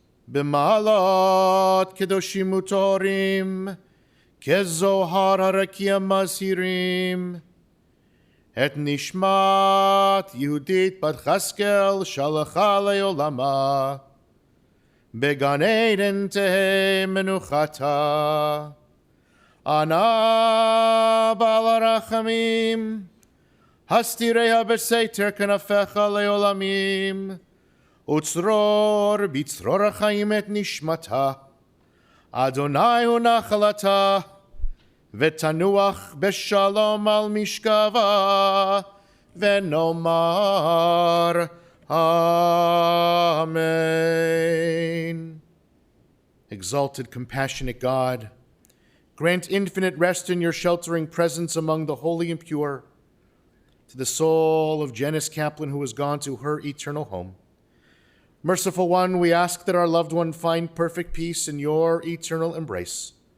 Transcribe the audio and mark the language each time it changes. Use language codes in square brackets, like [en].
[he] b'ma'alot kedoshim utorim, kezohar harakia mazhirim, את נשמת יהודית בת חסקל שלחה לעולמה, בגן עדן תהא מנוחתה. ענה בעל הרחמים, הסתיריה בסתר כנפיך לעולמים, וצרור בצרור החיים את נשמתה. אדוני הוא נחלתה, ותנוח בשלום על משכבה, ונאמר Amen. [en] Exalted, compassionate God, grant infinite rest in your sheltering presence among the holy and pure to the soul of Janice Kaplan, who has gone to her eternal home. Merciful One, we ask that our loved one find perfect peace in your eternal embrace.